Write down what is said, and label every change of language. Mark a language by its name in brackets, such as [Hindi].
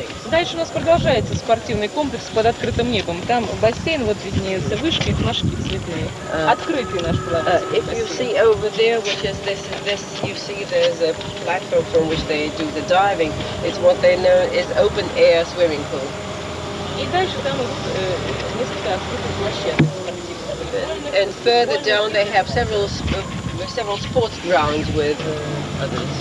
[Russian] Дальше у нас продолжается спортивный комплекс под открытым небом. Там бассейн, вот виднеются вышки, флажки цветные. Открытый наш плавательный [English] If you [Russian] бассейн. [English] see over there, which is this, you see there's a platform from which they do the diving. It's what they know is open air swimming pool. [Russian] И дальше там несколько открытых площадок спортивных. [English] And further down they have several sports grounds with others.